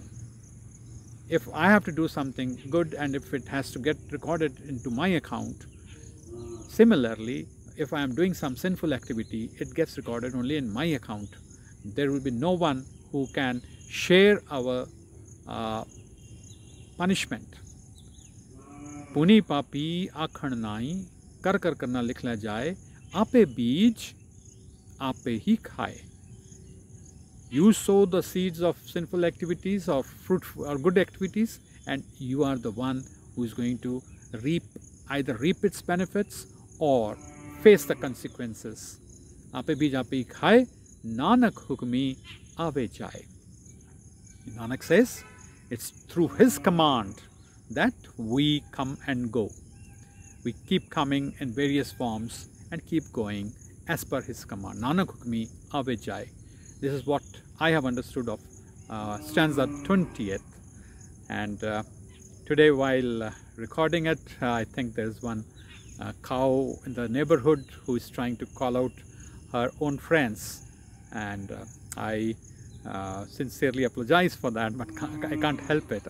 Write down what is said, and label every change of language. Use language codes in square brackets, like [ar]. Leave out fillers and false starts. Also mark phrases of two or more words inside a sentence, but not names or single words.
[en] If I have to do something good and if it has to get recorded into my account, similarly, if I am doing some sinful activity, it gets recorded only in my account. There will be no one who can share our punishment. [pa] ਪੁੰਨੀ ਪਾਪੀ ਆਖਣ ਨਾਹਿ, ਕਰ ਕਰ ਕਰਣਾ ਲਿਖਲਾ ਜਾਏ, ਆਪੇ ਬੀਜ, ਆਪੇ ਹੀ ਖਾਏ. [en] You sow the seeds of sinful activities, of fruit or good activities, and you are the one who is going to either reap its benefits or face the consequences. [pa] ਆਪੇ ਬੀਜ ਆਪੇ ਹੀ ਖਾਏ, ਨਾਨਕ ਹੁਕਮੀ ਆਵੈ ਜਾਏ. [en] Nanak says, it's through his command that we come and go. We keep coming in various forms and keep going as per his command. [pa] ਨਾਨਕ ਹੁਕਮੀ ਆਵੈ ਜਾਏ. [en] This is what I have understood of stanza 20th. And today while recording it, I think there's one cow in the neighborhood who is trying to call out her own friends. And I sincerely apologize for that, but I can't help it.